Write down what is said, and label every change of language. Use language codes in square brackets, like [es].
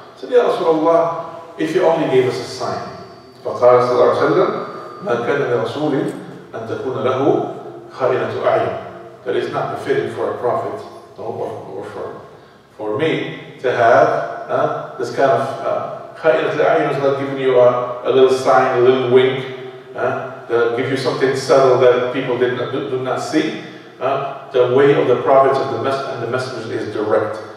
[en] Said, "Ya Rasulullah, if you only gave us a sign." [ar] فقال صلى الله عليه وسلم ما كان لرسول أن تكون له خائنة أعين. [en] That is not befitting for a prophet or for me to have this kind of خائنة الأعين is not giving you a little sign, a little wink, to give you something subtle that people do not see. The way of the prophets and the messengers is direct.